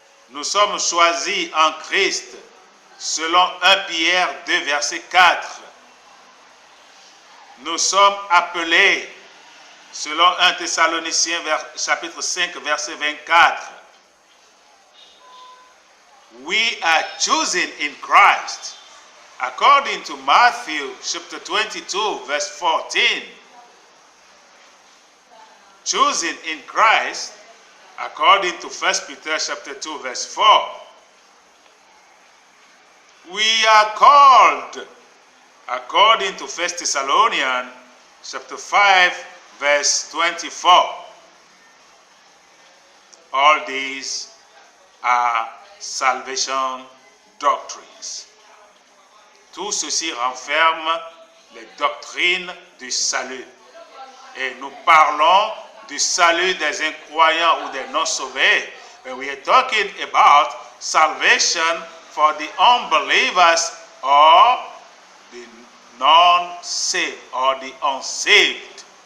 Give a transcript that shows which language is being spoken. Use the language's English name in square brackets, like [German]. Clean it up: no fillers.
[French] Nous sommes choisis en Christ, selon 1 Pierre 2, verset 4. Nous sommes appelés, selon 1 Thessaloniciens chapitre 5, verset 24. [English] We are chosen in Christ, according to Matthew chapter 22, verse 14. Chosen in Christ, according to 1 Peter chapter 2, verse 4. We are called, according to 1 Thessalonians chapter 5, verse 24. All these are salvation doctrines. [French] Tout ceci renferme les doctrines du salut. Et nous parlons du salut des incroyants ou des non-sauvés. [English] And we are talking about salvation for the unbelievers or the non-saved or the unsaved.